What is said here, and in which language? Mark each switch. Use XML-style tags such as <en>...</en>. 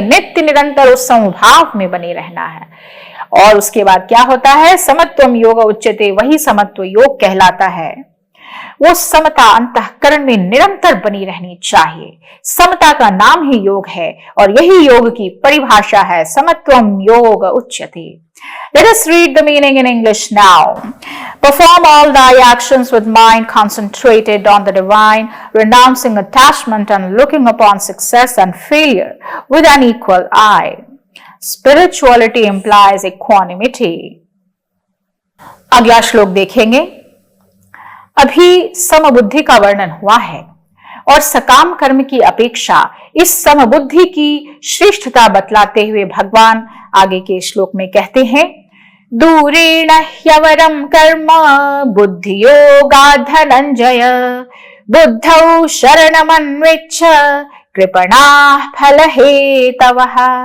<hi>नित्य निरंतर उस समभाव में बने रहना है। और उसके बाद क्या होता है?</hi> <sa>समत्वम योग उच्यते,</sa> <hi>वही समत्व योग कहलाता है। वो समता अंतःकरण में निरंतर बनी रहनी चाहिए। समता का नाम ही योग है और यही योग की परिभाषा है,</hi> <sa>समत्वम योग उच्यते।</sa> <en>Let us read the meaning in English now. Perform all thy actions with mind concentrated on the divine, renouncing attachment and looking upon success and failure with an equal eye. Spirituality implies equanimity.</en> <hi>अगला श्लोक देखेंगे। अभी समबुद्धि का वर्णन हुआ है और सकाम कर्म की अपेक्षा इस समबुद्धि की श्रेष्ठता बतलाते हुए भगवान आगे के श्लोक में कहते हैं,</hi> <sa>दूरेण ह्यवरम कर्म बुद्धि योगा धनंजय बुद्धौ शरणमन्विच्छ कृपणा फल हेतवः।</sa>